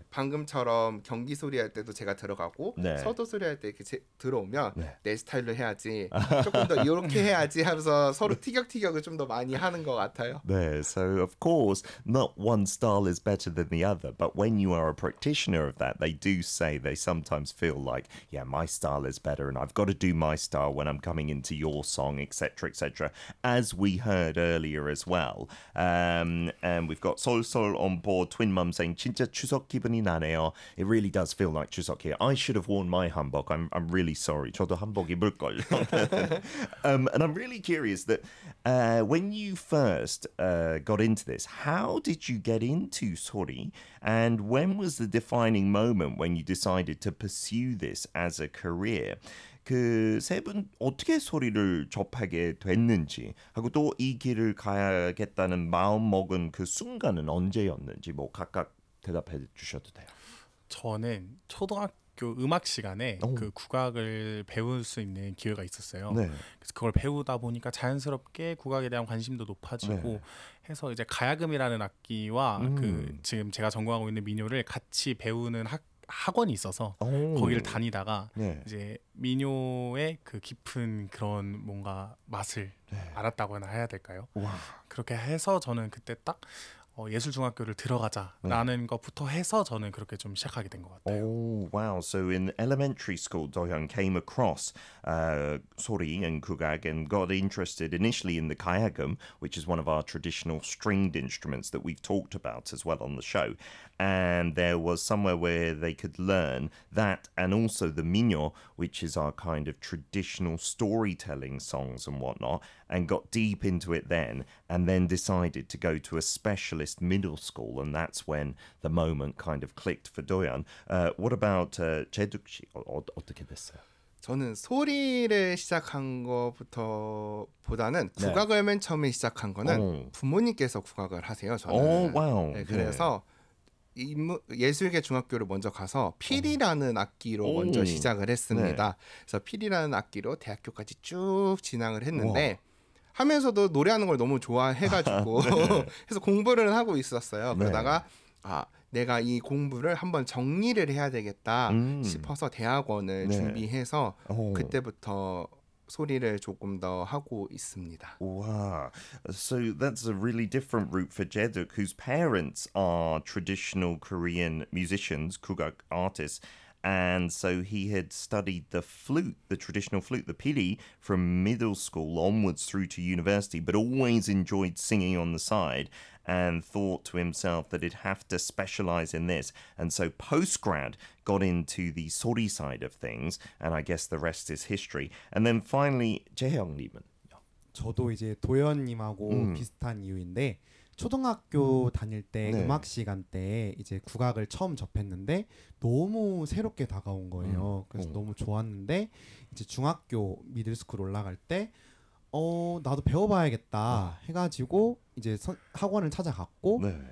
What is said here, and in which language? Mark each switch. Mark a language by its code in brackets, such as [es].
[ko] 방금처럼 경기 소리 할 때도 제가 들어가고 네. 서도 소리 할 때 이렇게 들어오면 네. 내 스타일로 해야지 조금 더 이렇게 해야지 하면서 서로 티격태격을 좀 더 많이 하는 것 같아요. 네, [en] so of course not one style is better than the other, but when you are a practitioner of that, they do say they sometimes feel like, yeah, my style is better and I've got to do my style when I'm coming into your song, etc. etc. as we heard earlier as well. And we've got Sol Sol on board, Twin Mum saying [ko] 진짜 추석 기분이 나네요. [en] It really does feel like 추석 here. I should have worn my hanbok. I'm really sorry. [ko] 저도 한복 입을 걸. [en] And I'm really curious that when you first got into this, how did you get into sori? And when was the defining moment when you decided to pursue this as a career? [ko] 그 세 분 어떻게 소리를 접하게 됐는지 하고 또 이 길을 가야겠다는 마음 먹은 그 순간은 언제였는지 뭐 각각 대답해 주셔도 돼요. 저는 초등학교 음악 시간에 오. 그 국악을 배울 수 있는 기회가 있었어요. 네. 그래서 그걸 배우다 보니까 자연스럽게 국악에 대한 관심도 높아지고 네. 해서 이제 가야금이라는 악기와 그 지금 제가 전공하고 있는 민요를 같이 배우는 학원이 있어서 오. 거기를 다니다가 네. 이제 민요의 그 깊은 그런 뭔가 맛을 네. 알았다고나 해야 될까요? 와. 그렇게 해서 저는 그때 딱 예술중학교를 들어가자라는 네. 것부터 해서 저는 그렇게 좀 시작하게 된 것 같아요. [en] Oh wow! So in elementary school, Doyeon came across sori and kugak and got interested initially in the kayagum, which is one of our traditional stringed instruments that we've talked about as well on the show. And there was somewhere where they could learn that, and also the minyo, which is our kind of traditional storytelling songs and whatnot, and got deep into it then, and then decided to go to a specialist middle school, and that's when the moment kind of clicked for Doyeon. What about Jaeduk Ji? [ko] 어떻게 됐어요? 저는 소리를 시작한 것부터 보다는 국악을 네. 맨 처음에 시작한 거는 오. 부모님께서 국악을 하세요. 저는 오, 와우. 네, 그래서 네. 예술계 중학교를 먼저 가서 필이라는 악기로 오. 먼저 시작을 했습니다. 네. 그래서 필이라는 악기로 대학교까지 쭉 진학을 했는데 우와. 하면서도 노래하는 걸 너무 좋아해가지고 네. 해서 공부를 하고 있었어요. 네. 그러다가 아 내가 이 공부를 한번 정리를 해야 되겠다 싶어서 대학원을 네. 준비해서 오. 그때부터 소리를 조금 더 하고 있습니다. [en] Wow. So that's a really different route for Jaeduk, whose parents are traditional Korean musicians, Kugak artists. And so he had studied the flute, the traditional flute, the pili, from middle school onwards through to university, but always enjoyed singing on the side and thought to himself that he'd have to specialize in this. And so post-grad got into the sori side of things, and I guess the rest is history. And then finally, Jaehyung-nim은? [ko] 저도 이제 도연님하고 비슷한 이유인데 초등학교 다닐 때 네. 음악 시간 때 이제 국악을 처음 접했는데 너무 새롭게 다가온 거예요. 그래서 너무 좋았는데 이제 중학교 미들스쿨 올라갈 때 나도 배워봐야겠다 해가지고 이제 학원을 찾아갔고 네.